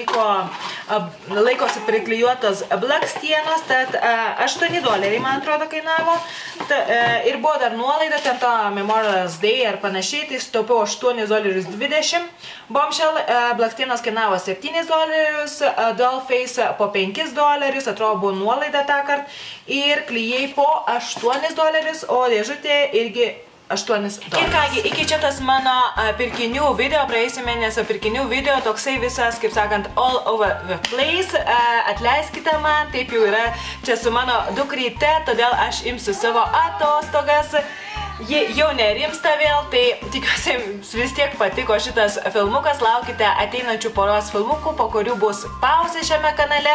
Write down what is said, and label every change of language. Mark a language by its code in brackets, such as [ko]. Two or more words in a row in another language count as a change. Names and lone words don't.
[lt] laikosi priklijuotos blakstienos, tad $8, man atrodo, kainavo, ir buvo dar nuolaida, ten to Memorial's Day ar panašiai, tai sutaupiau $8.20, Bombshell blakstienos kainavo $7, Dollface po $5, atrodo buvo nuolaida tą kartą, ir klijai po $8, o dėžutė irgi $8. Ir kągi, iki čia tas mano pirkinių video, praėjusį mėnesio pirkinių video, toksai visas, kaip sakant, [en] all over the place. [lt] Atleiskite man, taip jau yra čia su mano dukryte, todėl aš imsiu savo atostogas. Ji jau nerimsta vėl, tai tikiuosi vis tiek patiko šitas filmukas, laukite ateinančių poros filmukų, po kurių bus pauzė šiame kanale.